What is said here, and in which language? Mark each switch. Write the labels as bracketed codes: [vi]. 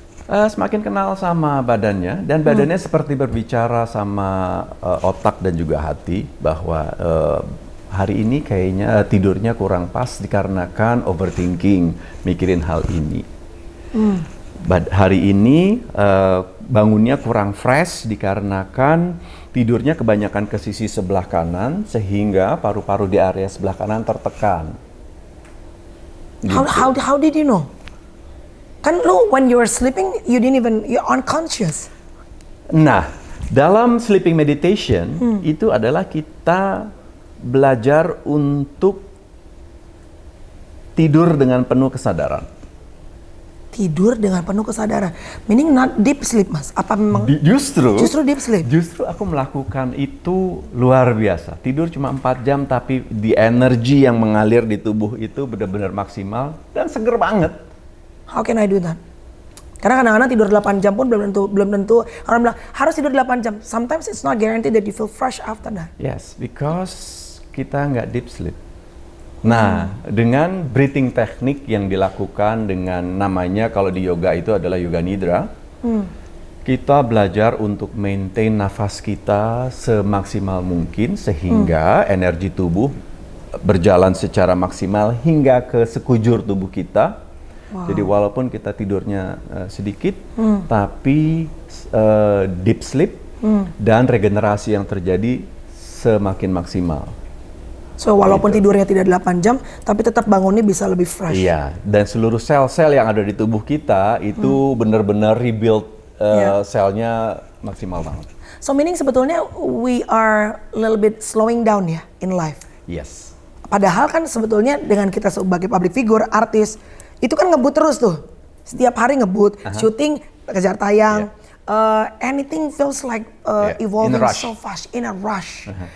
[id] Semakin kenal sama badannya, dan badannya seperti berbicara sama otak dan juga hati, bahwa hari ini kayaknya tidurnya kurang pas dikarenakan overthinking, mikirin hal ini. Hari ini bangunnya kurang fresh dikarenakan tidurnya kebanyakan ke sisi sebelah kanan, sehingga paru-paru di area sebelah kanan tertekan. Gitu. [en] How did you know? [id] Kan lu [en] when you were sleeping, you're unconscious. [id] Nah, dalam sleeping meditation itu adalah kita belajar untuk tidur dengan penuh kesadaran. Tidur dengan penuh kesadaran. [en] Meaning not deep sleep, [id] Mas. Apa memang Justru [en] deep sleep? [id] Justru aku melakukan itu luar biasa. Tidur cuma 4 jam tapi di energi yang mengalir di tubuh itu benar-benar maksimal dan seger banget. [en] How can I do that? [id] Karena kadang-kadang tidur 8 jam pun belum tentu orang bilang harus tidur 8 jam. [en] Sometimes it's not guaranteed that you feel fresh after that. Yes, because [id] kita nggak [en] deep sleep. [id] Nah, dengan breathing teknik yang dilakukan dengan namanya kalau di yoga itu adalah yoga nidra, kita belajar untuk maintain nafas kita semaksimal mungkin sehingga energi tubuh berjalan secara maksimal hingga ke sekujur tubuh kita. Jadi walaupun kita tidurnya sedikit, tapi deep sleep dan regenerasi yang terjadi semakin maksimal. So walaupun tidurnya tidak 8 jam, tapi tetap bangunnya bisa lebih fresh. Iya, dan seluruh sel-sel yang ada di tubuh kita itu benar-benar rebuild selnya maksimal banget. [en] So meaning [id] sebetulnya [en] we are a little bit slowing down [id] ya [en] in life. Yes. [id] Padahal kan sebetulnya dengan kita sebagai public figure, artis, itu kan ngebut terus tuh. Setiap hari ngebut, syuting, kejar tayang. [en] Anything feels like evolving so fast, in a rush.